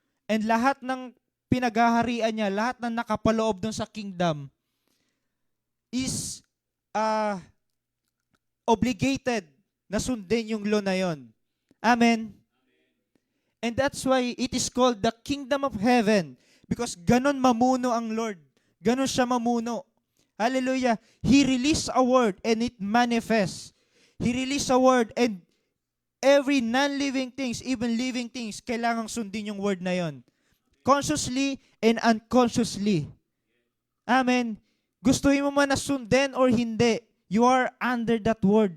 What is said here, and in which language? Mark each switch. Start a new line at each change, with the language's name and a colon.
Filipino: And lahat ng pinaghaharian niya, lahat ng nakapaloob dun sa kingdom
English: is obligated
Filipino: na sundin yung law na yon. Amen?
English: And that's why it is called the kingdom of heaven.
Filipino: Because ganon mamuno ang Lord. Ganon siya mamuno. Hallelujah.
English: He released a word and it manifests. He released a word and every non-living things, even living things,
Filipino: kailangang sundin yung word na yon.
English: Consciously and unconsciously.
Filipino: Amen. Gustuhin mo man na sundin or hindi,
English: you are under that word.